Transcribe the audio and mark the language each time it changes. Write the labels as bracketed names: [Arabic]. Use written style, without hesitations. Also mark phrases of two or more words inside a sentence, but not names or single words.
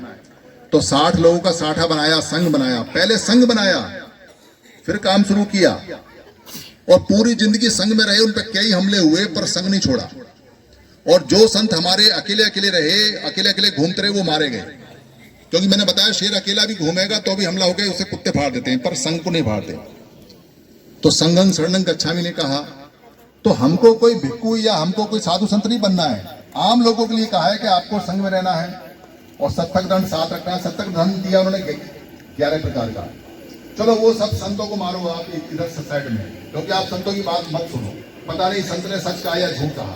[Hindi] तो 60 लोगों का साठा बनाया, संघ बनाया। पहले संघ बनाया, फिर काम शुरू किया, और पूरी जिंदगी संघ में रहे। उन पर कई हमले हुए पर संघ नहीं छोड़ा। और जो संत हमारे अकेले अकेले रहे, अकेले अकेले घूमते रहे, वो मारे गए। क्योंकि मैंने बताया शेर अकेला भी घूमेगा तो भी हमला हो गया, उसे कुत्ते फाड़ देते हैं, पर संघ को नहीं फाड़ते। तो [Pali] संघं शरणं गच्छामि [Hindi] ने कहा, तो हमको कोई भिक्खु या हमको कोई साधु संत नहीं बनना है। आम लोगों के लिए कहा है कि आपको संघ में रहना है और सत्तक दंड साथ रखना है। सत्तक दंड दिया उन्होंने 11 प्रकार का। चलो वो सब संतों को मारो आप इधर साइड में, क्योंकि आप संतों की बात मत सुनो, पता नहीं संत ने सच कहा या झूठ कहा।